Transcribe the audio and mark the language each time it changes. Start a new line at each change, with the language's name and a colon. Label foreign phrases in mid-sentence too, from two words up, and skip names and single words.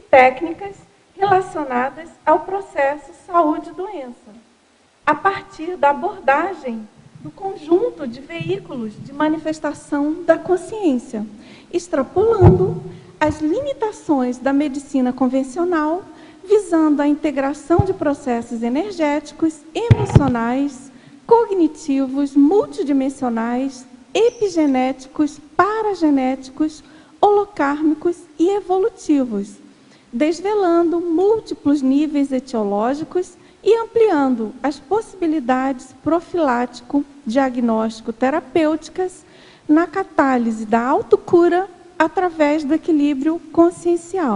Portuguese: técnicas relacionadas ao processo saúde-doença, a partir da abordagem do conjunto de veículos de manifestação da consciência, extrapolando as limitações da medicina convencional, visando a integração de processos energéticos, emocionais, cognitivos, multidimensionais, epigenéticos, paragenéticos, holocármicos e evolutivos, desvelando múltiplos níveis etiológicos e ampliando as possibilidades profilático-diagnóstico-terapêuticas na catálise da autocura através do equilíbrio consciencial.